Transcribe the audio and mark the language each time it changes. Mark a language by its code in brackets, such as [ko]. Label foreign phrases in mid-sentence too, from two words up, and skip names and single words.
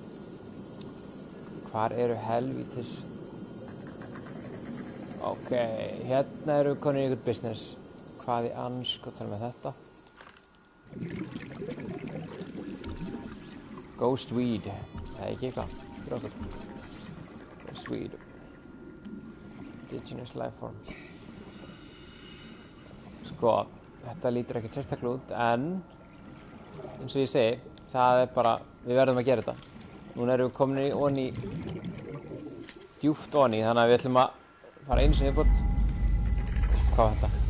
[is] Hvar eru helvítis? Ok, hérna erum við komin í einhvern business. Hvað í anskotanum með þetta? [en] Ghost weed. [is] Það ekki eitthvað. Fyrir okkur. [en] Ghost weed. Indigenous life form. [is] Sko, þetta lítur ekkert sérstaklega út, en eins og ég segi, það bara, við verðum að gera þetta. Núna erum við komin onni djúpt onni, þannig að við ætlum að fara einu sinni viðbót. Hvað var þetta?